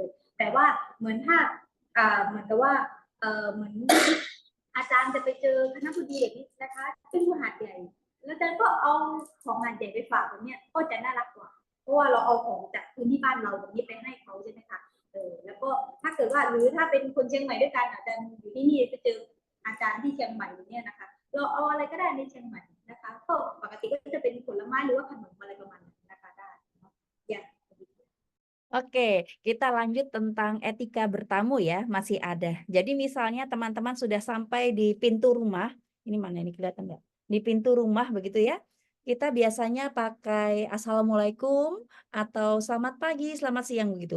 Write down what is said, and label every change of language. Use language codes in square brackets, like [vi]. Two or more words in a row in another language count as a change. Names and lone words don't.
[th] แต่ว่าเหมือนถ้าเหมือนกับว่าเหมือนอาจารย์จะไปเจอคณะบดีอย่างนี้นะคะซึ่งอยู่หาดใหญ่แล้วอาจารย์ก็เอาของหาดใหญ่ไปฝากแบบนี้ก็จะน่ารักกว่าเพราะว่าเราเอาของจากพื้นที่บ้านเราแบบนี้ไปให้เขาใช่ไหมคะแล้วก็ถ้าเกิดว่าหรือถ้าเป็นคนเชียงใหม่ด้วยกันอาจารย์อยู่ที่นี่จะเจออาจารย์ที่เชียงใหม่เนี่ยนะคะเราเอาอะไรก็ได้ในเชียงใหม่นะคะก็ปกติก็จะเป็นผลไม้หรือว่าขนมอะไรประมาณนั้นนะคะได้ ya. [id] Oke, kita lanjut tentang etika bertamu ya, masih ada. Jadi misalnya teman-teman sudah sampai di pintu rumah, ini mana ini kelihatan nggak? Di pintu rumah begitu ya. Kita biasanya pakai Assalamualaikum atau selamat pagi, selamat siang begitu.